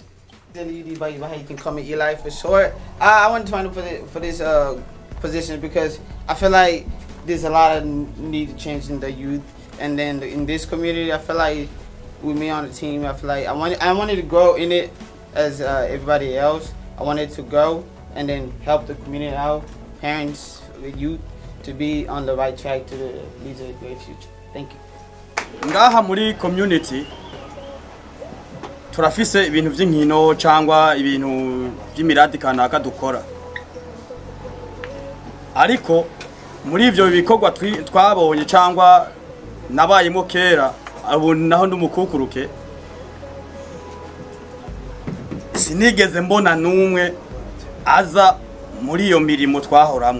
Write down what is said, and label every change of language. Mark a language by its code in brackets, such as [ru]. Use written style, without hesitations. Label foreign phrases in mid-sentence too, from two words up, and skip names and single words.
[en] You can call me Eli for short. I wanted to find for this position because I feel like there's a lot of need to change in the youth, and then in this community, I feel like with me on the team, I feel like I wanted to grow in it as everybody else. I wanted to grow and then help the community out, parents, the youth, to be on the right track to lead to a great future. Thank you. [rn] Ngaha muri community turafise ibintu by'inkino cyangwa ibintu by'imiradi kanaka dukora, ariko muri ivyo bikorwa twabonye cyangwa nabayemo kera abo naho ndumukukuruke sinigeze mbona numwe aza muri iyo mirimo twahoramwe.